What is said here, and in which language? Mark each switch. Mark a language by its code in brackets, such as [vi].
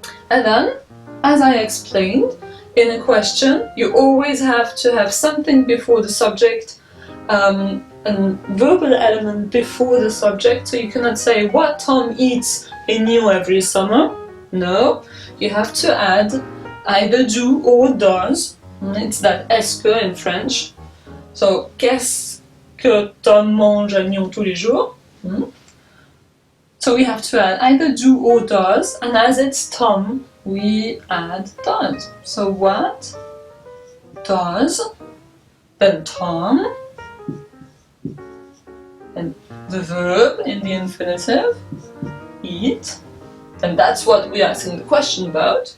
[en] And then, as I explained, in a question, you always have to have something before the subject, a verbal element before the subject, so you cannot say what Tom eats in New every summer. No, you have to add either do or does. It's that est-ce que in French. [fr] So, qu'est-ce que Tom mange à Nyon tous les jours? [en] So we have to add either do or does, and as it's Tom, we add does. So what does, then Tom, and the verb in the infinitive, eat, and that's what we're asking the question about.